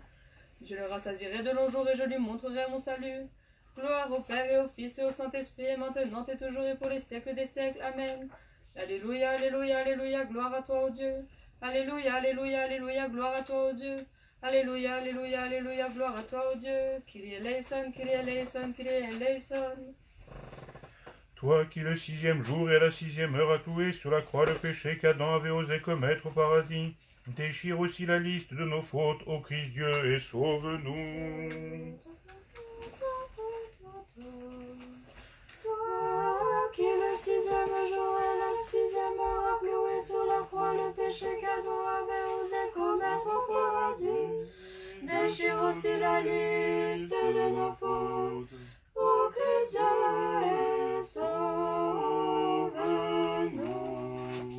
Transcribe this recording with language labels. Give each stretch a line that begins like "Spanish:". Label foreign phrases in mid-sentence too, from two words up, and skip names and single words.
French: Je le rassasierai de longs jours et je lui montrerai mon salut. Gloire au Père et au Fils et au Saint-Esprit, et maintenant et toujours et pour les siècles des siècles. Amen. Alléluia, alléluia, alléluia, gloire à toi, ô Dieu. Alléluia, alléluia, alléluia, gloire à toi, ô Dieu. Alléluia, alléluia, alléluia, gloire à toi, ô Dieu.
Greek: Κύριε ελέησον, Κύριε ελέησον, Κύριε ελέησον.
French: Toi qui le 6e jour et à la 6e heure as cloué sur la croix le péché qu'Adam avait osé commettre au paradis, déchire aussi la liste de nos fautes, ô Christ Dieu, et sauve-nous. Toi qui le 6e jour et la 6e heure a cloué sur la croix le péché qu'Adam avait osé commettre au paradis, déchire aussi la liste de nos fautes, ô Christ Dieu, et sauve-nous.